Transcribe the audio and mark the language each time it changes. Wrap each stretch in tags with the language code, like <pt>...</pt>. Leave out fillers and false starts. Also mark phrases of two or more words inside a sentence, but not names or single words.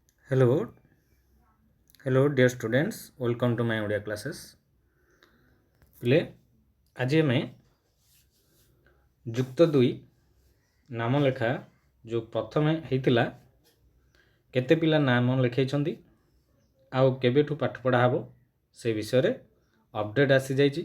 <en>Hello, dear students. Welcome to my audio classes.</en> <or>ପିଲେ ଆଜି ଆମେ ଯୁକ୍ତ 2 ନାମ ଲେଖା ଯେଉଁ ପ୍ରଥମେ ହେଇଥିଲା କେତେ ପିଲା ନାମ ଲେଖାଇଛନ୍ତି ଆଉ କେବେଠୁ ପାଠ ପଢ଼ା ହେବ ସେ ବିଷୟରେ ଅପଡ଼େଟ୍ ଆସିଯାଇଛି।</or>